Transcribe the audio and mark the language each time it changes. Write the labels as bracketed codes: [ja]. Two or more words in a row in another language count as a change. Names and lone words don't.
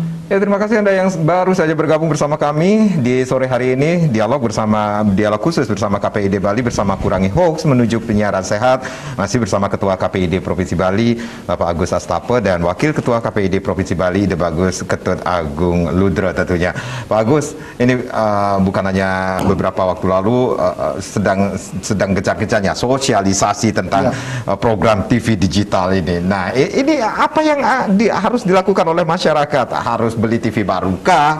[id] Ya, terima kasih Anda yang baru saja bergabung bersama kami di sore hari ini, dialog khusus bersama KPID Bali bersama Kurangi Hoax menuju penyiaran sehat, masih bersama Ketua KPID Provinsi Bali Bapak Agus Astape dan Wakil Ketua KPID Provinsi Bali Ide Bagus Ketut Agung Ludro tentunya. Pak Agus, ini bukan hanya beberapa waktu lalu sedang gencar-gencarnya sosialisasi tentang program TV digital ini. Nah, ini apa yang harus dilakukan oleh masyarakat? Harus beli TV barukah?